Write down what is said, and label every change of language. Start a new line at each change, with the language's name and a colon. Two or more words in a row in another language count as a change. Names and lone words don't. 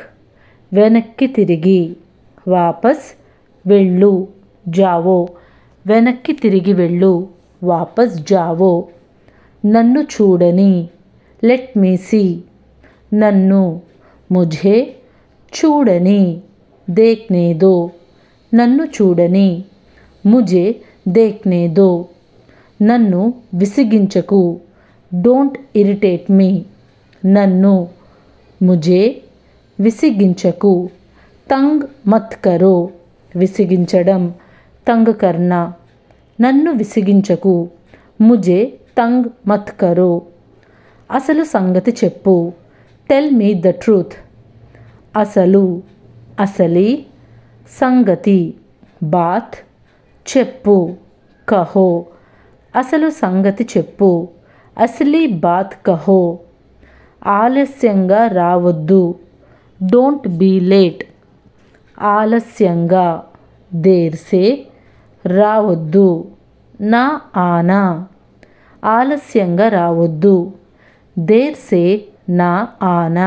Telugu: వెనక్కి తిరిగి వాపస్ వెళ్ళు, జావో। వెనక్కి తిరిగి వెళ్ళు,
Hindi: वापस जाओ।
Telugu: నన్ను చూడని,
English: let me see.
Hindi: నన్ను ముఝే చూడని, देखने दो।
Telugu: నన్ను చూడని,
Hindi: मुझे देखने दो.
Telugu: నన్ను విసిగించకు,
English: don't irritate me.
Telugu: నన్ను, ముజే, విసిగించకు.
Hindi: तंग मत करो, విసిగించడం, तंग करना.
Telugu: నన్ను విసిగించకు,
Hindi: मुझे तंग मत करो.
Telugu: అసలు సంగతి చెప్పు,
English: tell me the truth.
Telugu: అసలు, అసలి, సంగతి, బాత్, చెప్పు, కహో. అసలు సంగతి చెప్పు,
Hindi: असली बात कहो.
Telugu: ఆలస్యంగా రావద్దు,
English: don't be late.
Hindi: ఆలస్యంగా, देर से, రావద్దు, ना आना.
Telugu: ఆలస్యంగా రావద్దు,
Hindi: देर से ना आना.